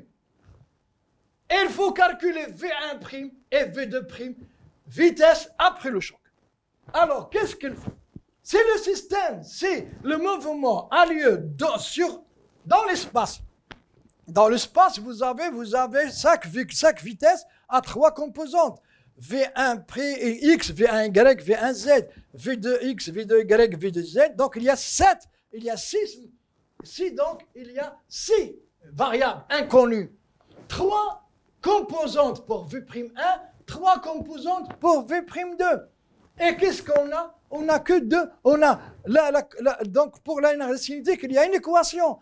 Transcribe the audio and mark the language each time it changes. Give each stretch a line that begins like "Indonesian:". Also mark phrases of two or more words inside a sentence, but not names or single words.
French: Et il faut calculer V1' et V2', vitesse après le choc. Alors, qu'est-ce qu'il faut? Si le système, si le mouvement a lieu dans l'espace, vous avez 5 vitesses à 3 composantes. V1' et X, V1'Y, V1'Z, V2X, V2Y, V2Z. Donc, il y a 6, donc il y a 6 variables inconnues. 3 composantes pour V'1, 3 composantes pour V'2. Et qu'est-ce qu'on a? On n'a que 2. On a, donc pour l'énergie cinétique, il y a une équation.